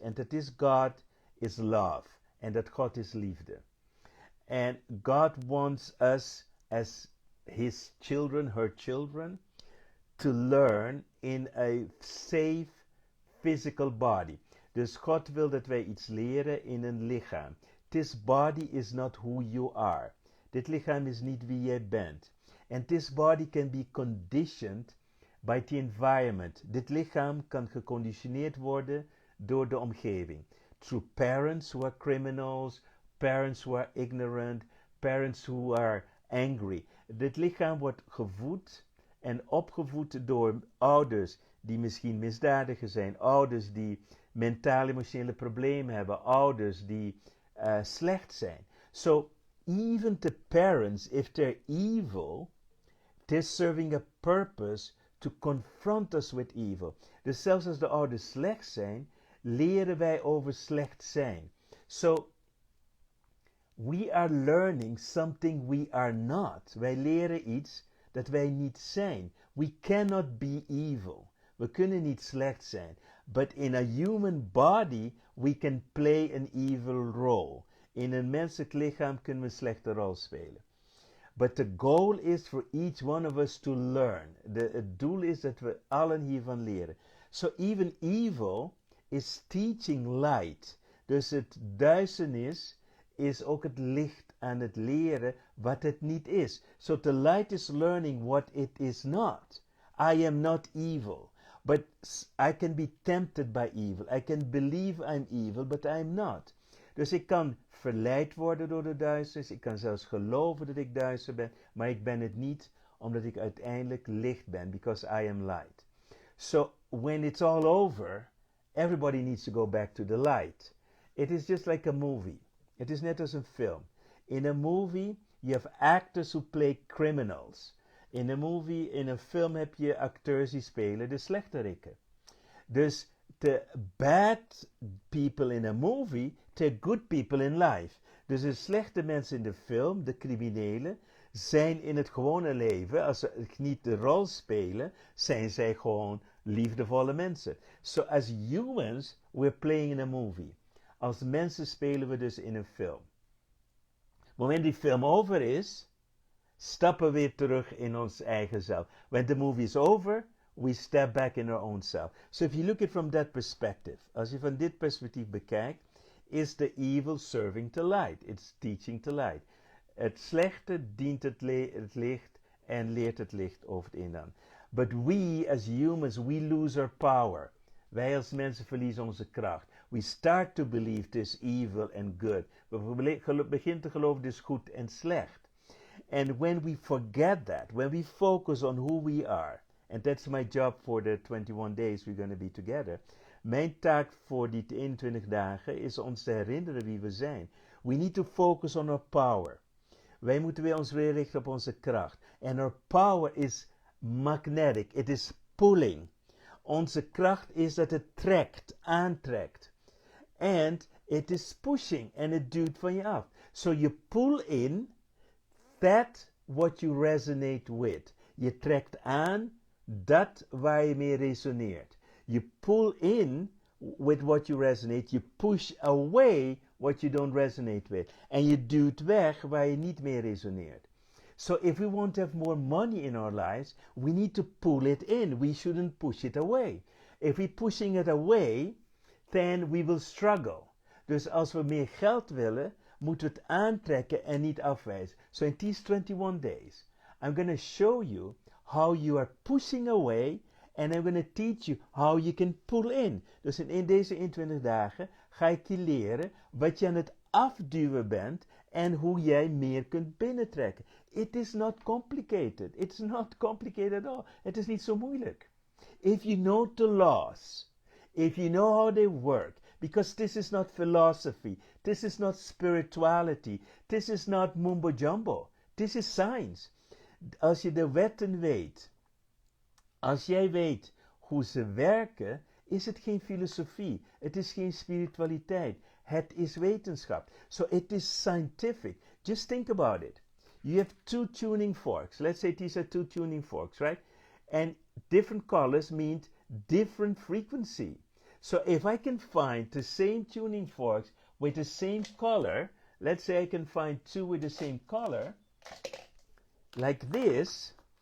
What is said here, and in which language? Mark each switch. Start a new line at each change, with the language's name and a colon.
English: And that this God is love. And that God is liefde. And God wants us as his children, her children, to learn in a safe physical body.
Dutch: Dus God wil dat wij iets leren in een lichaam.
English: This body is not who you are.
Dutch: Dit lichaam is niet wie jij bent.
English: And this body can be conditioned by the environment.
Dutch: Dit lichaam kan geconditioneerd worden door de omgeving.
English: Through parents who are criminals, parents who are ignorant, parents who are angry.
Dutch: Dit lichaam wordt gevoed en opgevoed door ouders die misschien misdadiger zijn, ouders die mentaal-emotionele problemen hebben, ouders die slecht zijn.
English: So even the parents, if they're evil, they're serving a purpose to confront us with evil.
Dutch: Dus zelfs als de ouders slecht zijn, leren wij over slecht zijn.
English: So we are learning something we are not.
Dutch: Wij leren iets dat wij niet zijn.
English: We cannot be evil.
Dutch: We kunnen niet slecht zijn.
English: But in a human body, we can play an evil role.
Dutch: In een menselijk lichaam kunnen we een slechte rol spelen.
English: But the goal is for each one of us to learn.
Dutch: Het doel is dat we allen hiervan leren.
English: So even evil is teaching light.
Dutch: Dus het duisternis is ook het licht aan het leren wat het niet is.
English: So the light is learning what it is not. I am not evil. But I can be tempted by evil. I can believe I'm evil, but I'm not.
Dutch: Dus ik kan verleid worden door de duisternis. Ik kan zelfs geloven dat ik duister ben. Maar ik ben het niet, omdat ik uiteindelijk licht ben.
English: Because I am light. So when it's all over, everybody needs to go back to the light. It is just like a movie.
Dutch: Het is net als een film.
English: In a movie, you have actors who play criminals.
Dutch: In een film heb je acteurs die spelen de slechterikken. Dus
English: the bad people in a movie, they're good people in life.
Dutch: Dus de slechte mensen in de film, de criminelen, zijn in het gewone leven, als ze niet de rol spelen, zijn zij gewoon liefdevolle mensen.
English: So as humans, we're playing in a movie.
Dutch: Als mensen spelen we dus in een film. Op het moment die film over is, stappen we weer terug in ons eigen zelf.
English: When the movie is over, we step back in our own self. So if you look at it from that perspective,
Dutch: als je van dit perspectief bekijkt,
English: is the evil serving to light. It's teaching to light.
Dutch: Het slechte dient het licht en leert het licht over het een aan.
English: But we as humans, we lose our power.
Dutch: Wij als mensen verliezen onze kracht.
English: We start to believe this evil and good.
Dutch: We beginnen te geloven dit is goed en slecht.
English: And when we forget that, when we focus on who we are, and that's my job for the 21 days we're going to be together.
Dutch: Mijn taak voor die 21 dagen is ons te herinneren wie we zijn.
English: We need to focus on our power.
Dutch: Wij moeten weer ons weer richten op onze kracht.
English: And our power is magnetic. It is pulling.
Dutch: Onze kracht is dat het trekt, aantrekt.
English: And it is pushing.
Dutch: En het duwt van je af.
English: So you pull in that what you resonate with.
Dutch: Je trekt aan dat waar je mee resoneert.
English: You pull in with what you resonate. You push away what you don't resonate with.
Dutch: En je duwt weg waar je niet mee resoneert.
English: So if we want to have more money in our lives, we need to pull it in. We shouldn't push it away. If we're pushing it away, then we will struggle.
Dutch: Dus als we meer geld willen, moeten we het aantrekken en niet afwijzen.
English: So in these 21 days, I'm going to show you how you are pushing away and I'm going to teach you how you can pull in.
Dutch: Dus in deze 21 dagen ga ik je leren wat je aan het afduwen bent en hoe jij meer kunt binnentrekken.
English: It is not complicated. It's not complicated at all.
Dutch: Het is niet zo moeilijk.
English: If you know the laws, if you know how they work, because this is not philosophy, this is not spirituality, this is not mumbo jumbo, this is science.
Dutch: Als je de wetten weet, als jij weet hoe ze werken, is het geen filosofie, het is geen spiritualiteit, het is wetenschap.
English: So it is scientific. Just think about it. You have two tuning forks. Let's say these are two tuning forks, right? And different colors mean different frequency. So if I can find the same tuning forks with the same color, let's say I can find two with the same color, like this.